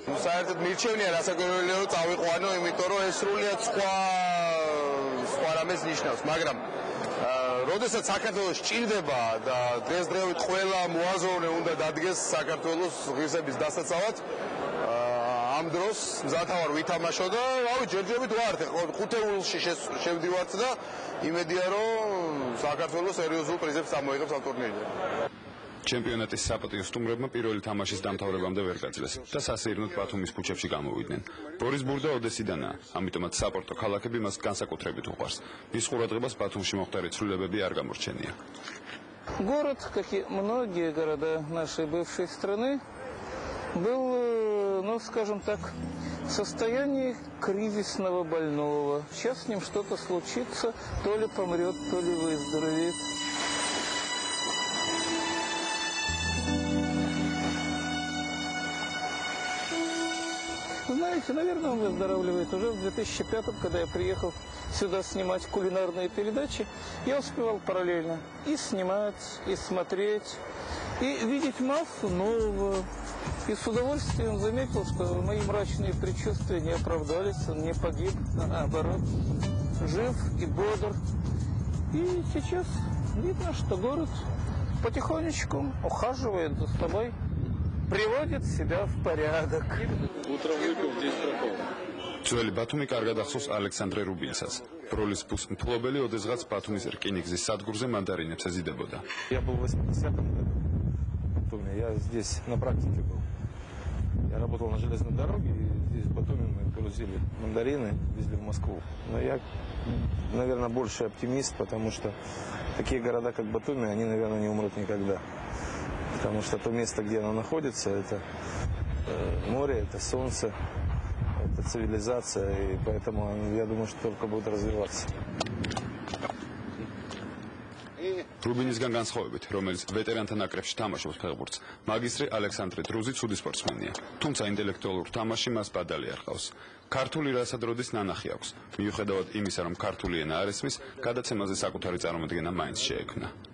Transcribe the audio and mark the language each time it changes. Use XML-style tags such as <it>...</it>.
<ka>საერთოდ მირჩევნია რასაკვირველია რომ წავიყვანო, იმიტომ რომ ეს სრულიად სხვა რამეს ნიშნავს, მაგრამ როდესაც საქართველოს ჭირდება და დღესდღეობით ყველა მოაზროვნე უნდა დადგეს საქართველოს ღირსების დასაცავად, ამ დროს მზათავარ ვითამაშო და რავი ჯერჯერობით ვარ, ხუთეულში შევდივართ და იმედია რომ საქართველოს სერიოზულ პრიზებს წამოიღებს ამ ტურნირზე. ჩემპიონატის საპატიო სტუმრებმა პირველი თამაშის დამთავრებამდე ვერ გაძლეს და სასეირნოდ ბათუმის ქუჩებში გამოვიდნენ. ბორის ბურდა ოდესიდანაა, ამიტომაც საპორტო ქალაქები მას განსაკუთრებით уყვარს. მის ყურადღებას бათუმში მოხდარი ცვლილებები არ გამორჩენია.</ka> <ru>Город, как и многие города нашей бывшей страны, был, ну, скажем так, в состоянии кризисного больного. Сейчас с ним что-то случится, то ли помрет, то ли выздоровеет. Знаете, наверное, он выздоравливает. Уже в 2005-м, когда я приехал сюда снимать кулинарные передачи, я успевал параллельно и снимать, и смотреть, и видеть массу нового. И с удовольствием заметил, что мои мрачные предчувствия не оправдались, он не погиб, а наоборот, жив и бодр. И сейчас видно, что город потихонечку ухаживает за собой, приводит себя в порядок. Утром выпил, здесь пропал.</ru> <ka>ძველი ბათუმი კარგად ახსოვს ალექსანდრე რუბინსაც. ბროლის მფლობელი ოდესღაც ბათუმის რკინიგზის სადგურზე მანდარინებს ეზიდებოდა.</ka> <ru>Я был в 80-м году. В Батуми. Я здесь на практике был. Я работал на железной дороге, и здесь в Батуми мы грузили мандарины, везли в Москву. Но я, наверное, больше оптимист, потому что такие города, как Батуми, они, наверное, не умрут никогда. Потому что то место, где оно находится, это море, это солнце, это цивилизация, и поэтому я думаю, что только будет развиваться.</ru> <ka>რუბინისგან განსხვავებით, რომელიც ვეტერანთა ნაკრებში თამაშობს ფეხბურთს, მაგისტრი ალექსანდრე დრუზი ცუდი სპორტსმენია, თუმცა ინტელექტუალურ თამაში მას ბადალი არ ჰყავს. ქართული რასადროდის ნანახი აქვს. მიუხედავად имისა, რომ ქართული ენა არ ესმის, გადაცემაზე საკუთარი წარმოდგენა მაინც შეექმნა.</ka>